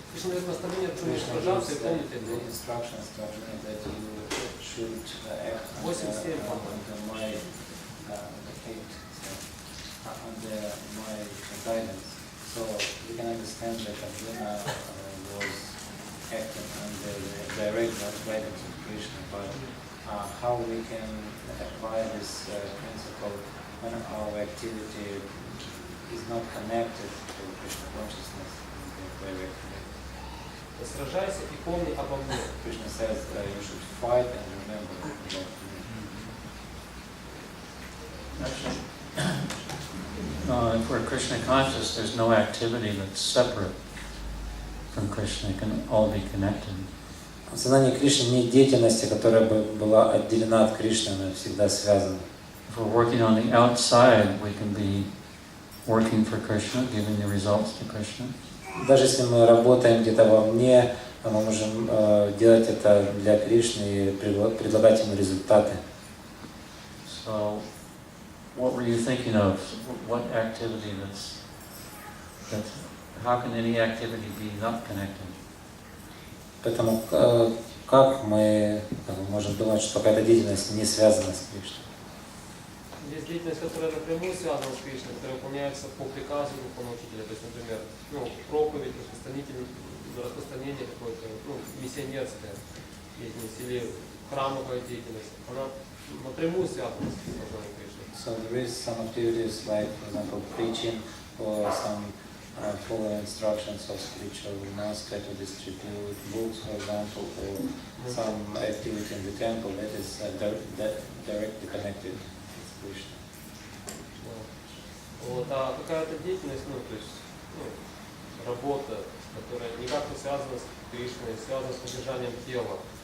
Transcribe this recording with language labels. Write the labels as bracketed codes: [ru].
[ru] Кришна дает наставление Арджуне сражаться и помните это. [en] Instructions to Arjuna that you should act under my under my guidance. So we can understand that Arjuna was acting under the direct guidance of Krishna, but how we can apply this principle when our activity is not connected to Krishna consciousness directly. [ru] Сражайся и помни обо мне. [en] Krishna says you should fight and remember about me. Actually, if we're Krishna conscious, there's no activity that's separate from Krishna. It can all be connected. [ru] В сознании Кришны нет деятельности, которая бы была отделена от Кришны, она всегда связана. [en] If we're working on the outside, we can be working for Krishna, giving the results to Krishna. [ru] Даже если мы работаем где-то вовне, мы можем делать это для Кришны и предлагать ему результаты. [en] So, what were you thinking of? What activity that's how can any activity be not connected? [ru] Поэтому как мы можем думать, что какая-то деятельность не связана с Кришной? Есть деятельность, которая напрямую связана с Кришной, которая выполняется по приказу Духовного Учителя. То есть, например, проповедь, распространение какое-то, миссионерская деятельность или храмовая деятельность. Она напрямую связана с Божьей Кришной. [en] So there is some activities like, for example, preaching or some following instructions of spiritual master to distribute books, for example, or some activity in the temple that is directly connected with Krishna. [ru] Вот, а какая-то деятельность, то есть, работа, которая никак не связана с Кришной, связана с поддержанием тела.